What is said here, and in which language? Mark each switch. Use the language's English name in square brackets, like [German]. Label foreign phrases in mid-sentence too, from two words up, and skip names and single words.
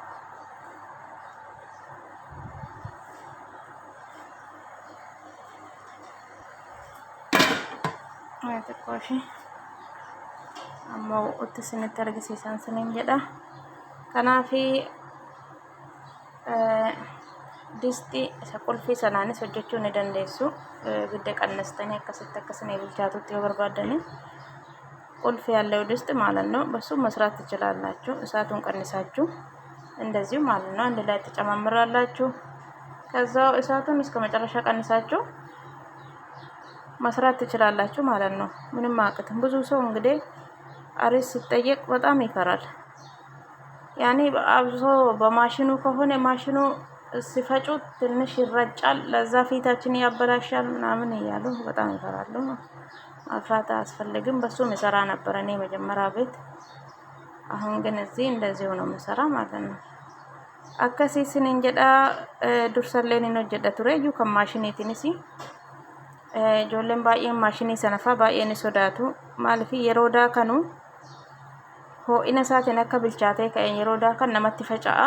[Oromo] Xiqqooshi amma utti isinitti argisiisan isiniin jedha. Kanaafi distii isa qulfii sanaanis hojjechuu ni dandeessu. Ibidda qannastanii akkasitti akkasii bilchaatutti yoo barbaadani qulfii [Amharic] ያለው ድስት ማለት ነው። በሱ መስራት ትችላላችሁ። እሳቱን ቀንሳችሁ እንደዚሁ ማለት ነው አንድ ላይ ተጨማምራላችሁ። ከዛው እሳቱን እስከ መጨረሻ ቀንሳችሁ መስራት ትችላላችሁ ማለት ነው። ምንም አቅትም ብዙ ሰው እንግዲህ አሪስ ሲጠየቅ በጣም ይፈራል። ያኔ አብዞ በማሽኑ ከሆነ ማሽኑ ሲፈጩት ትንሽ ይረጫል፣ ለዛ ፊታችን ያበላሻል ምናምን እያሉ በጣም ይፈራሉ። ማፍራት አያስፈልግም። በሱ መሰራ ነበር እኔ መጀመሪያ ቤት። አሁን ግን እዚህ እንደዚህ ነው መሰራ ማለት ነው። [Oromo] akkasii isiniin jedha. Dursalleen hin hojjedha ture iyyuu kan maashiniitiinis ijoolleen baay'een maashinii sana fa'aa baay'ee ni sodaatu. Maaliif yeroo daakanu ho'ina isaatiin akka bilchaatee ka'een yeroo daakan namatti faca'a.